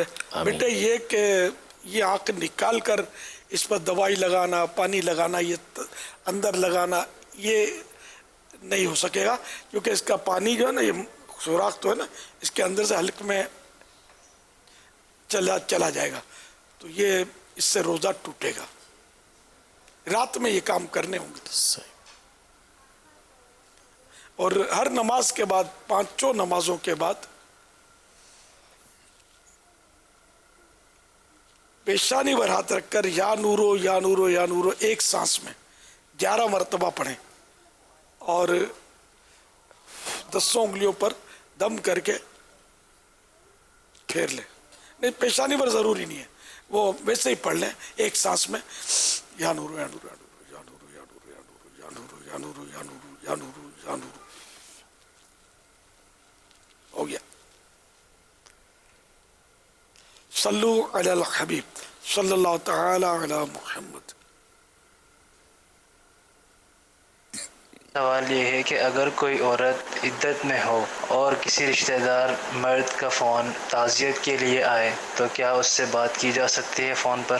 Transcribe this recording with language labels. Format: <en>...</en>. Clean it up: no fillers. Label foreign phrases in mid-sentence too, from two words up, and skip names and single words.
<ur>بیٹے یہ کہ یہ آنکھ نکال کر اس پر دوائی لگانا، پانی لگانا، یہ اندر لگانا، یہ نہیں ہو سکے گا کیونکہ اس کا پانی جو ہے نا، یہ سوراخ تو ہے نا، اس کے اندر سے حلق میں چلا جائے گا تو یہ اس سے روزہ ٹوٹے گا. رات میں یہ کام کرنے ہوں گے. اور ہر نماز کے بعد، 5 نمازوں کے بعد پیشانی پر ہاتھ رکھ کر</ur> <ar>یا نورو یا نورو یا نورو</ar> <ur>ایک سانس میں 11 مرتبہ پڑھیں اور 10 انگلیوں پر دم کر کے پھیر لیں. نہیں پیشانی پر ضروری نہیں ہے، وہ ویسے ہی پڑھ لیں ایک سانس میں.</ur> <ar>یا نورو یا نورو یا نورو یا نورو یا نورو یا نورو یا نورو یا نورو یا نورو یا نورو.</ar> <ur>ہو گیا.</ur> <ar>صلو علی الحبیب صلی اللہ تعالی علی محمد.</ar> <ur>سوال یہ ہے کہ اگر کوئی عورت عدت میں ہو اور کسی رشتہ دار مرد کا فون تعزیت کے لیے آئے تو کیا اس سے بات کی جا سکتی ہے فون پر؟</ur>